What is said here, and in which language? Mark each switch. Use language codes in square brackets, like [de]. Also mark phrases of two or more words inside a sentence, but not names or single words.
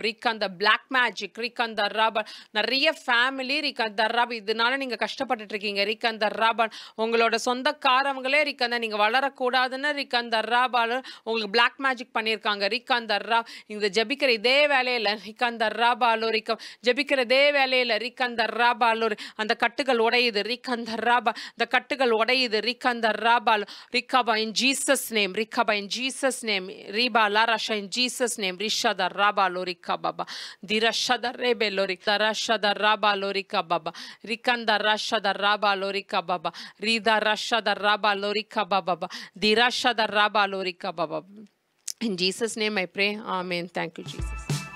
[ta] ரிக்கந்த [en] black magic ரிக்கந்த ராபா [ta] நிறைய ஃபேமிலி ரிக்கந்த ராபா இதனால நீங்க கஷ்டப்பட்டுட்டு இருக்கீங்க ரிக்கந்த ராபா உங்களோட சொந்தக்காரவங்களே ரிக்கந்த நீங்க வளரக்கூடாதுன்னு ரிக்கந்த ராபால உங்களுக்கு [en] black magic [ta] பண்ணியிருக்காங்க ரிக்கந்த ரா இந்த ஜபிக்கிற இதே வேலையில ரிக்கந்த ராபா லோரிக்கா ஜபிக்கிற இதே வேலையில ரிக்கந்த ராபா லோரி அந்த கட்டுகள் உடையுது ரிக்கந்த ராபா இந்த கட்டுகள் உடையுது ரிக்கந்த rabal rikaba [en] in Jesus name rikaba in Jesus name riba larasha in Jesus name rishada rabalo rikaba dirashada rebelo rikarashada rabalo rikaba rikanda rashada rabalo rikaba rida rashada rabalo rikaba dirashada rabalo rikaba. In Jesus name I pray, amen. Thank you Jesus.